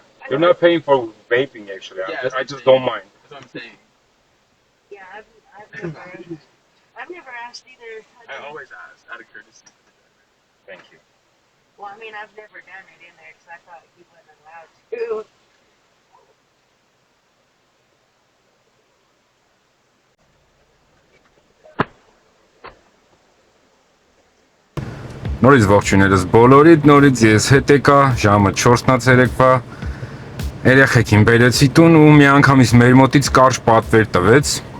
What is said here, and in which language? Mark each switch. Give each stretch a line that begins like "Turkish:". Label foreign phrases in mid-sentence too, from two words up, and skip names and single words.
English: You're not paying for vaping actually. Yeah, I that's just the don't thing. mind. That's what I'm saying. Yeah, I've never asked either. I always ask out of courtesy. Thank you. Well, I mean, I've never done it in there because I thought you wasn't allowed to.
Armenian: Նորից ողջույններս բոլորիդ, նորից ես հետ եկա, ժամը 4:03-ա, երեխեքին բերեցի տուն ու մի անգամից մեր մոտից կարճ պատվեր տվեց,